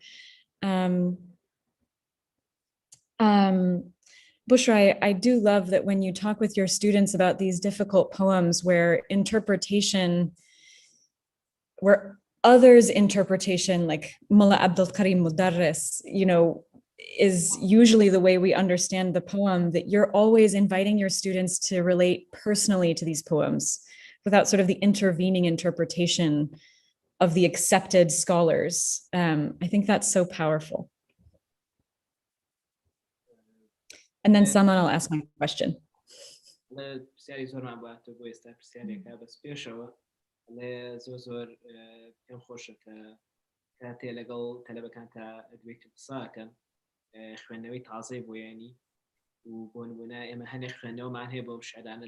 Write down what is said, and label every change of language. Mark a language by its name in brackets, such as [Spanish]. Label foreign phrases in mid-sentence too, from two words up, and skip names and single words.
[English] Bushra, I do love that when you talk with your students about these difficult poems where others' interpretation, like Mullah Abdul Karim Mudarris, is usually the way we understand the poem, that you're always inviting your students to relate personally to these poems without sort of the intervening interpretation of the accepted scholars. I think that's so powerful. And then Salman, I'll ask my question. [Central Kurdish] خوێندنەوەی تازەی بۆ ینی و بۆ نمونە ئێمە هەنێک خوێندنەوەمان هەیە بۆ شعرانە